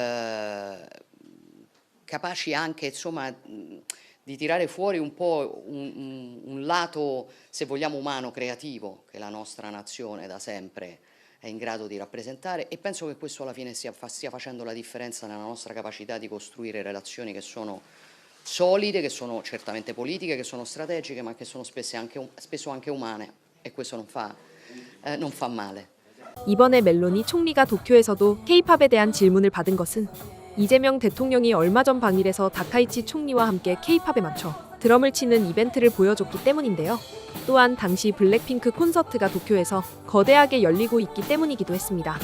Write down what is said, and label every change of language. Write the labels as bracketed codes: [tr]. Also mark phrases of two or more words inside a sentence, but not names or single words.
[it] capaci anche, insomma, di tirare fuori un po' un lato, se vogliamo, umano, creativo, che la nostra nazione da sempre è in grado di rappresentare, e penso che questo alla fine stia facendo la differenza nella nostra capacità di costruire relazioni che sono solide, che sono certamente politiche, che sono strategiche, ma che sono spesso anche umane, e questo non fa male. [ko] 이번에 멜로니 총리가 도쿄에서도 K-팝에 대한 질문을 받은 것은 이재명 대통령이 얼마 전 방일에서 다카이치 총리와 함께 K-팝에 맞춰 드럼을 치는 이벤트를 보여줬기 때문인데요. 또한 당시 블랙핑크 콘서트가 도쿄에서 거대하게 열리고 있기 때문이기도 했습니다.